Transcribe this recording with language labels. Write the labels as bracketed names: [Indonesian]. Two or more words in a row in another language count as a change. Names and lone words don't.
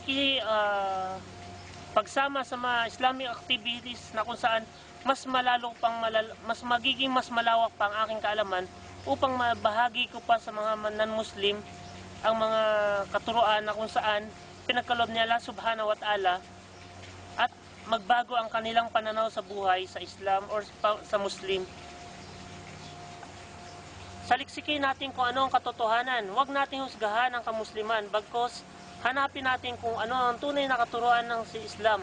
[Filipino] pagsama sa mga [English] Islamic activities [Filipino] na kung saan mas magiging mas malawak pa ang aking kaalaman upang mabahagi ko pa sa mga non-Muslim ang mga katuruan na kung saan pinagkaloob niya [Arabic] الله سبحانه وتعالى [Filipino] at magbago ang kanilang pananaw sa buhay sa Islam or sa Muslim. Saliksikin natin kung ano ang katotohanan. Huwag natin husgahan ang kamusliman, bagkus hanapin natin kung ano ang tunay na katuruan ng si Islam.